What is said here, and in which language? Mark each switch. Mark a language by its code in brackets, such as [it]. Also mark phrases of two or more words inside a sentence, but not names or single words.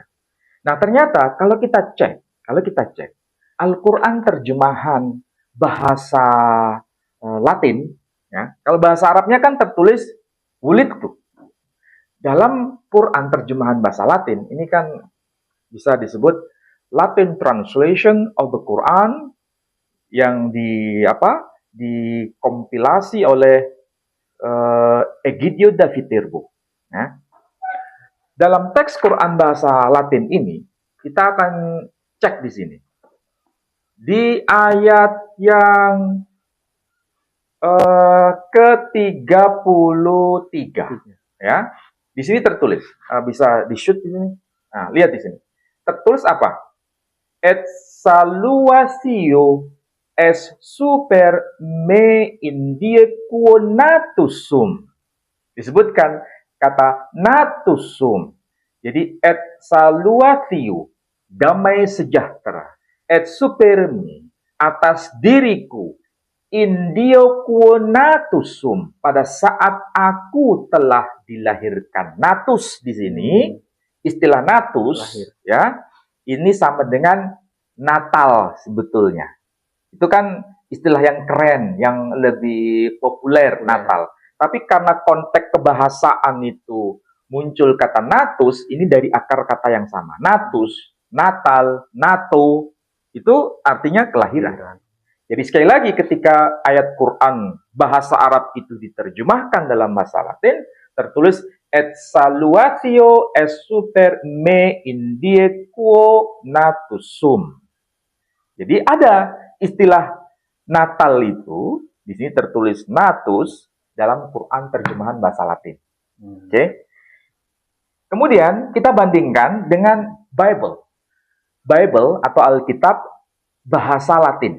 [id] Nah, ternyata kalau kita cek Al-Quran terjemahan bahasa Latin, ya, kalau bahasa Arabnya kan tertulis wulidtu. Dalam Quran terjemahan bahasa Latin, ini kan bisa disebut [en] Latin translation of the Quran [id] yang dikompilasi oleh Egidio da Viterbo. Ya. Dalam teks Quran bahasa Latin ini, kita akan cek di sini. Di ayat yang ke-33, ya. Di sini tertulis, bisa di-shoot di sini. Nah, lihat di sini. Tertulis apa? [la] Et saluatio es super me indie quo natusum. [id] Disebutkan kata natusum. Jadi [la] et saluatio, [id] damai sejahtera. [la] Et super me, [id] atas diriku. [la] Indio quo natusum, [id] pada saat aku telah dilahirkan. Natus di sini, istilah natus, ya, ini sama dengan Natal sebetulnya. Itu kan istilah yang keren, yang lebih populer, Natal. Tapi karena konteks kebahasaan itu muncul kata natus, ini dari akar kata yang sama. Natus, Natal, nato, itu artinya kelahiran. Jadi sekali lagi ketika ayat Quran bahasa Arab itu diterjemahkan dalam bahasa Latin, tertulis [la] et saluatio es super me indie quo natusum. [id] Jadi ada istilah Natal itu, di sini tertulis natus dalam Quran terjemahan bahasa Latin. Oke. Kemudian kita bandingkan dengan Bible. Bible atau Alkitab bahasa Latin.